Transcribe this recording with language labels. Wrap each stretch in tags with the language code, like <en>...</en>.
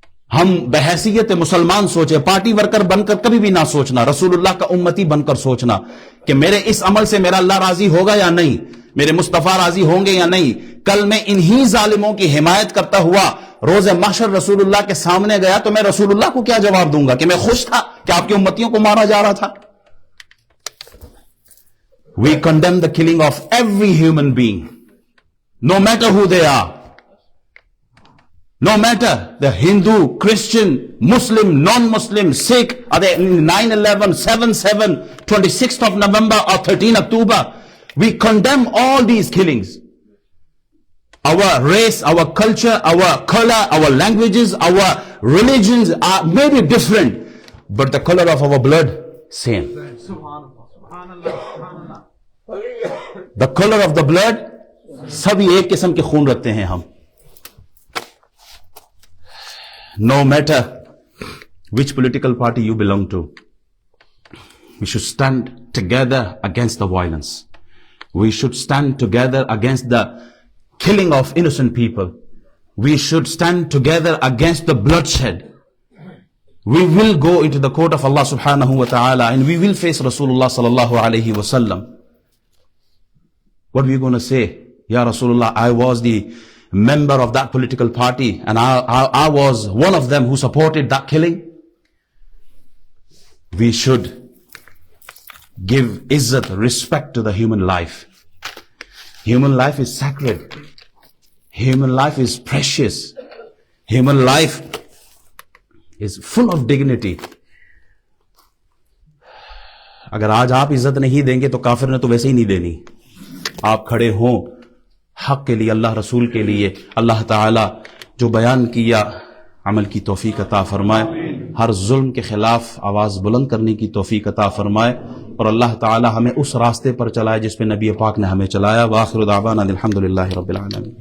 <ur>ہم بحیثیت مسلمان سوچے, پارٹی ورکر بن کر کبھی بھی نہ سوچنا, رسول اللہ کا امتی بن کر سوچنا کہ میرے اس عمل سے میرا اللہ راضی ہوگا یا نہیں, میرے مصطفیٰ راضی ہوں گے یا نہیں. کل میں انہی ظالموں کی حمایت کرتا ہوا روز محشر رسول اللہ کے سامنے گیا تو میں رسول اللہ کو کیا جواب دوں گا کہ میں خوش تھا کہ آپ کی امتیوں کو مارا جا رہا تھا.</ur> <en>We condemn the killing of every human being, no matter who they are. No matter the Hindu, Christian, Muslim, non-Muslim, Sikh, are they 9/11, 7/7, 26th of November or 13 October. We condemn all these killings. Our race, our culture, our color, our languages, our religions are maybe different, but the color of our blood, same. The color of the blood,</en> <ur>سبھی ایک قسم کے خون رکھتے ہیں ہم.</ur> <en>No matter which political party you belong to, we should stand together against the violence. We should stand together against the killing of innocent people. We should stand together against the bloodshed. We will go into the court of Allah subhanahu wa ta'ala and we will face Rasulullah sallallahu alayhi wa sallam. What are we going to say? Ya Rasulullah, I was the member of that political party and I was one of them who supported that killing. We should give izzat, respect to the human life. Human life is sacred. Human life is precious. Human life is full of dignity.</en> <ur>اگر آج آپ عزت نہیں دیں گے تو کافر نے تو ویسے ہی نہیں دینی. آپ کھڑے ہوں حق کے لیے, اللہ رسول کے لیے. اللہ تعالی جو بیان کیا عمل کی توفیق عطا فرمائے, ہر ظلم کے خلاف آواز بلند کرنے کی توفیق عطا فرمائے, اور اللہ تعالی ہمیں اس راستے پر چلائے جس پہ نبی پاک نے ہمیں چلایا.</ur> <ar>وآخر دعوانا الحمدللہ رب العالمین.</ar>